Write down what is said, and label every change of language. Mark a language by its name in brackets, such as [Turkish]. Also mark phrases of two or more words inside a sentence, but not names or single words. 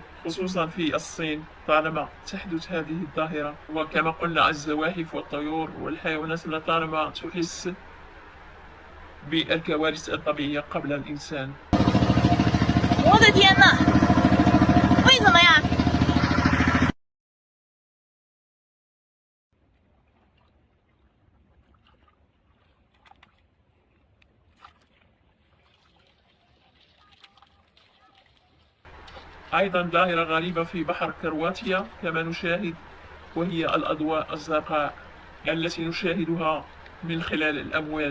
[Arabic] خصوصا في الصين طالما تحدث هذه الظاهرة، وكما قلنا الزواحف والطيور والحيوانات لطالما تحس بالكوارث الطبيعية قبل الإنسان. [Chinese] 我的天呐，为什么呀？ [Arabic] أيضا ظاهرة غريبة في بحر كرواتيا كما نشاهد، وهي الأضواء الزرقاء التي نشاهدها من خلال الأمواج.